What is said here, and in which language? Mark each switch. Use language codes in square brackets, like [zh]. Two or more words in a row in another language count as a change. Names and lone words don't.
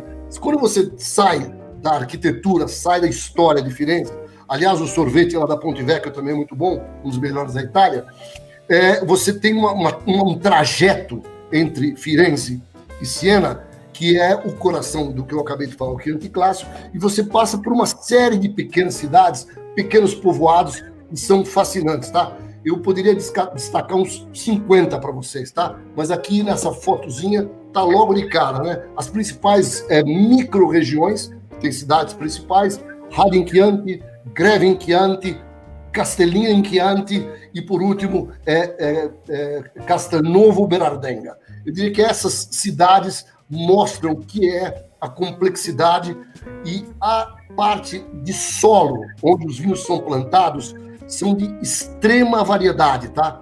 [pt] Quando você sai da arquitetura, sai da história de Firenze, aliás, o sorvete lá da Ponte Vecchio também é muito bom, um dos melhores da Itália, você tem um trajeto entre Firenze e Siena, que é o coração do que eu acabei de falar, o Chianti Clássico, e você passa por uma série de pequenas cidades, pequenos povoados, que são fascinantes, tá? Eu poderia destacar uns 50 para vocês, tá? Mas aqui nessa fotozinha tá logo de cara, né? As principais micro-regiões, tem cidades principais, Radin Chianti, Greve in Chianti, Castellina in Chianti e, por último, Castelnuovo Berardenga. Eu diria que essas cidades mostram o que é a complexidade e a parte de solo, onde os vinhos são plantados, são de extrema variedade, tá?